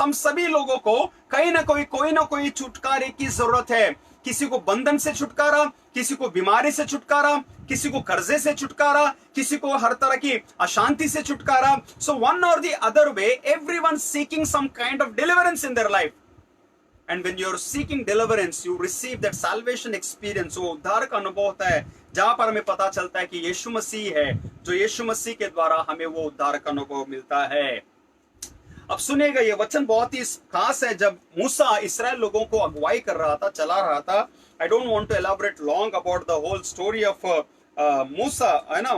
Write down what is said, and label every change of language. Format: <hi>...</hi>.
<hi>हम सभी लोगों को कहीं ना कोई छुटकारे की जरूरत है। किसी को बंधन से छुटकारा, किसी को बीमारी से छुटकारा, किसी को कर्जे से छुटकारा, किसी को हर तरह की अशांति से छुटकारा।</hi> <en>So one or the other way everyone seeking some kind of deliverance in their life. And when you're seeking deliverance, you receive that salvation experience।</en> <hi>वो उद्धार का अनुभव होता है जहां पर हमें पता चलता है कि यीशु मसीह है, जो यीशु मसीह के द्वारा हमें वो उद्धार का अनुभव मिलता है। अब सुनिएगा, ये वचन बहुत ही खास है। जब मूसा इस्राएल लोगों को अगुवाई कर रहा था, चला रहा था,</hi> <en>I don't want to elaborate long about the whole story of Musa,</en> <hi>है ना।</hi>